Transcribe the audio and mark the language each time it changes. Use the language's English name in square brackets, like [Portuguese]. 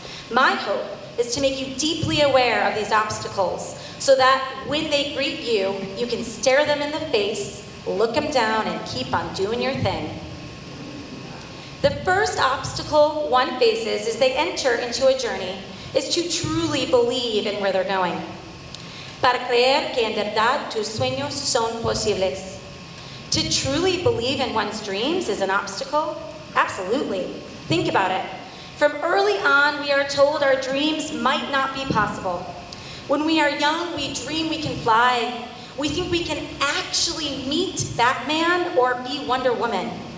[English] My hope is to make you deeply aware of these obstacles so that when they greet you, you can stare them in the face, look them down, and keep on doing your thing. The first obstacle one faces as they enter into a journey is to truly believe in where they're going. [Spanish] Para creer que en verdad tus sueños son posibles. [English] To truly believe in one's dreams is an obstacle? Absolutely. Think about it. From early on, we are told our dreams might not be possible. When we are young, we dream we can fly. We think we can actually meet Batman or be Wonder Woman.